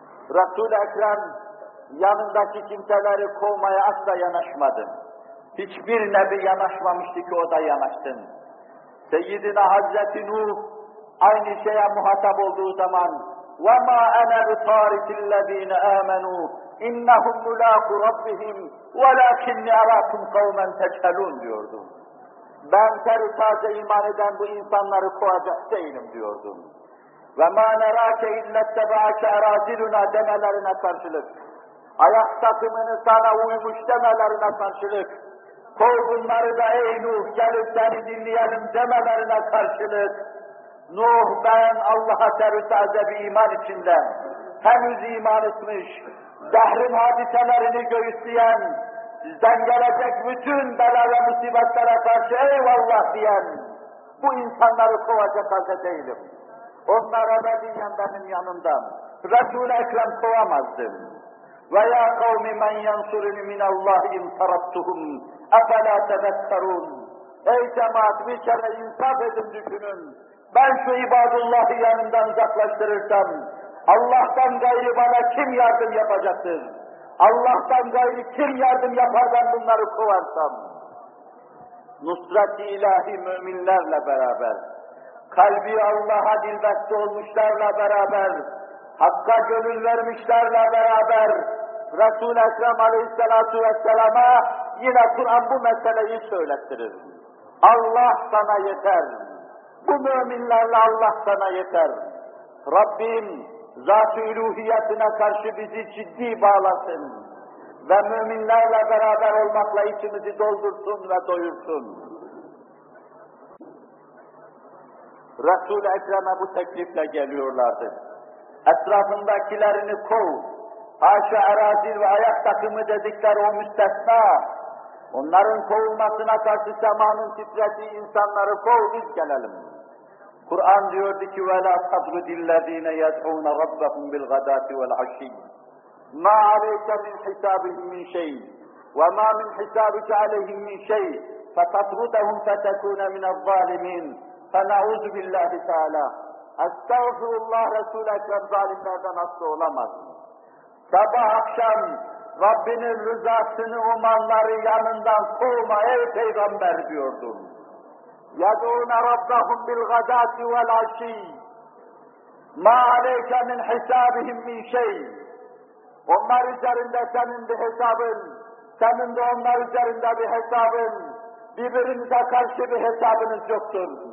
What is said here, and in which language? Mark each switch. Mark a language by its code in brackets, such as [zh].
[tr] Resul-i Ekrem yanındaki kimseleri kovmaya asla yanaşmadın. Hiçbir nebi yanaşmamıştı ki o da yanaştın. Seyyidina Hazreti Nuh aynı şeye muhatap olduğu zaman [ar] وَمَا أَنَا بِطَارِكِ الَّذ۪ينَ آمَنُوا اِنَّهُمْ مُلَاقُ رَبِّهِمْ وَلَاكِنِّ اَرَاكُمْ قَوْمًا تَجْهَلُونَ [tr] diyordu. Ben terü taze iman eden bu insanları kovacak değilim diyordu. [ar] وَمَا نَرَاكَ اِلَّا تَبَعَكَ اَرَازِلُنَا [tr] demelerine karşılık, ayak takımını sana uymuş demelerine karşılık, kov bunları da ey Nuh gelip seni dinleyelim demelerine karşılık, Nuh ben Allah'a terü taze bir iman içinde henüz iman etmiş, dehrin hadiselerini göğüsleyen, sizden gelecek bütün bela ve musibetlere karşı eyvallah diyen bu insanları kovacak halde değilim. Onlar ebediyen benim yanımdan. Resul-i Ekrem kovamazdım. [ar] وَيَا قَوْمِ مَنْ يَنْصُرُنِ مِنَ اللّٰهِ اِنْ تَرَبْتُهُمْ اَفَلَا تَذَكَّرُونَ [tr] Ey cemaat bir kere insaf edin düşünün. Ben şu ibadullahı yanımdan uzaklaştırırsam Allah'tan gayrı bana kim yardım yapacaktır? Allah'tan gayrı kim yardım yapar ben bunları kovarsam? Nusret-i ilahi müminlerle beraber, kalbi Allah'a dilbeste olmuşlarla beraber, Hakk'a gönül vermişlerle beraber, Resul-i Ekrem aleyhissalatu vesselama yine Kur'an bu meseleyi söylettirir. Allah sana yeter. Bu müminlerle Allah sana yeter. Rabbim, Zat-ı İluhiyetine karşı bizi ciddi bağlasın ve müminlerle beraber olmakla içimizi doldursun ve doyursun. Resul-i Ekrem'e bu teklifle geliyorlardı. Etrafındakilerini kov, haşa erazil ve ayak takımı dedikler o müstesna, onların kovulmasına karşı zamanın titrediği insanları kov, biz gelelim. [ar] Kur'an diyordu ki وَلَا تَضْرُدِ الَّذ۪ينَ يَدْعُونَ رَبَّهُمْ بِالْغَدَاتِ وَالْعَشِّينَ مَا عَلَيْكَ مِنْ حِسَابِهِمْ مِنْ شَيْءٍ وَمَا مِنْ حِسَابِكَ عَلَيْهِمْ مِنْ شَيْءٍ فَتَطْرُدَهُمْ فَتَكُونَ مِنَ الظَّالِمِينَ فَنَعُوذُ بِاللّٰهِ تَعَالَى [tr] Estağfurullah, Resul-i Ekrem zalimlerden asla olamaz. Sabah akşam Rabbinin rızasını umanları yanından kovma ey Peygamber diyordum. [ar] يَدْعُونَ رَبَّهُمْ بِالْغَدَاتِ وَالْعَشِيِّ مَا عَلَيْكَ مِنْ حِسَابِهِمْ مِنْ شَيْءٍ [tr] Onlar üzerinde senin bir hesabın, senin de onlar üzerinde bir hesabın, birbirinize karşı bir hesabınız yoktur.